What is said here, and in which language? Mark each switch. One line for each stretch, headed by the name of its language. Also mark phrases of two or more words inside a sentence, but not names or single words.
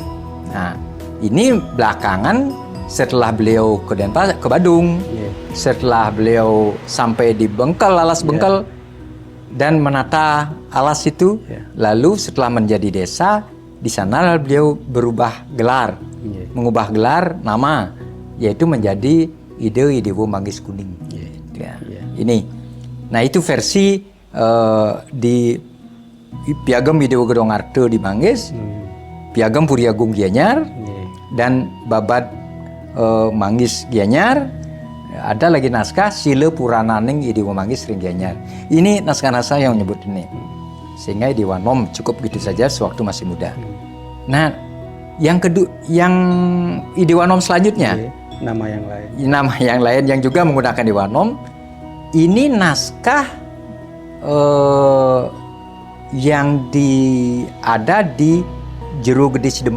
Indonesian: Nah, ini belakangan setelah beliau ke Denpasar, ke Badung, setelah beliau sampai di Bengkel, alas Bengkel, dan menata alas itu, lalu setelah menjadi desa, di sana beliau berubah gelar, mengubah gelar nama, yaitu menjadi Idewo Manggis Kuning. Ini, nah itu versi di Piagem Idewo Gedong Artu di Manggis, Piagem Puri Agung Gianyar, dan Babad Manggis Gianyar. Ada lagi naskah Sile Purananing Idewo Manggis Ring Gianyar. Ini naskah-naskah yang menyebut ini. Sehingga Idewanom cukup gitu saja sewaktu masih muda. Nah, yang kedua, yang Idewanom selanjutnya, nama yang lain. Nama yang lain yang juga menggunakan Idewanom. Ini naskah yang ada di Jero Gede Sidemen.